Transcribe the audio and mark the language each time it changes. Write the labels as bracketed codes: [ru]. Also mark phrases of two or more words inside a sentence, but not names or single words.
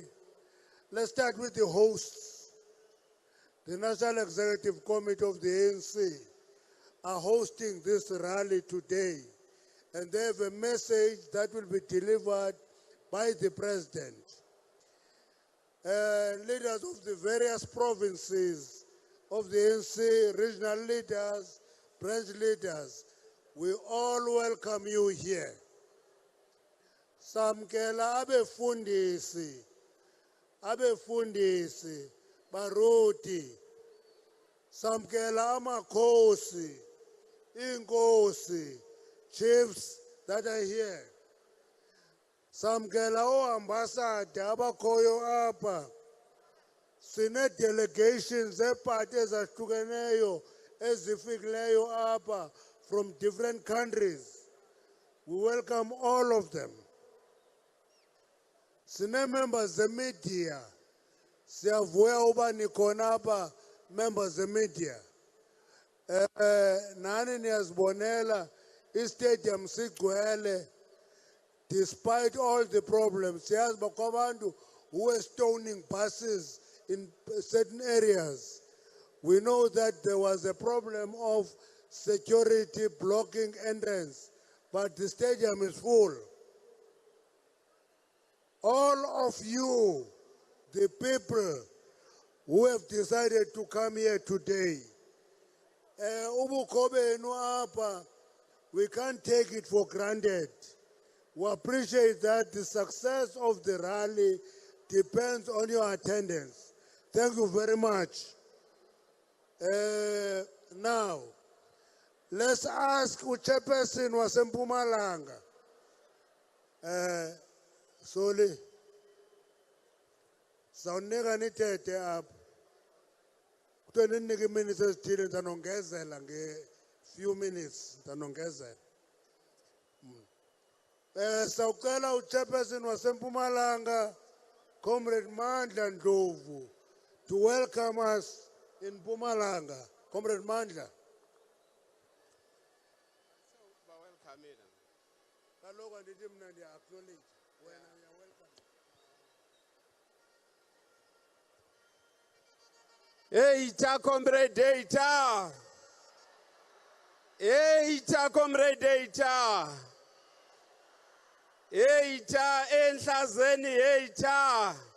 [en] Let's start with the hosts. The National Executive Committee of the ANC are hosting this rally today, and they have a message that will be delivered by the President. Leaders of the various provinces of the ANC, regional leaders, branch leaders, we all welcome you here. [xh] Samkela abefundisi, baruti, samkela amakhosi, inkosi, [en] chiefs that are here. [xh] Samkela o-ambassador abakhoyo apa. Sine delegations epati ezahlukeneyo ezifikileyo apa [en] from different countries. We welcome all of them. Sine members the media. [xh] Siyavuya uba nikhona apa [en] members the media. [xh] Nani niyazibonela i-stadium sigcwele. [en] Despite all the problems, [xh] siyazi bakwabantu [en] who were stoning buses in certain areas. We know that there was a problem of security blocking entrance, but the stadium is full. All of you, the people who have decided to come here today, we can't take it for granted. We appreciate that the success of the rally depends on your attendance. Thank you very much. Now, let's ask Chairperson waseMpumalanga. [xh] Soli, sawunika nithethe apha. Kuthiwe ninike iminutes ezithile ndanongezela nge-few minutes ndanongezela. Sawucela uChairperson waseMpumalanga, Comrade Mandla Ndlovu, [en] to welcome us in Mpumalanga. Comrade Mandla. [xh] Kaloku andithi mna ndiya-acknowledge wena uya-welcome. Eita comrade eita. Eita comrade eita. Eita enhlazeni eita.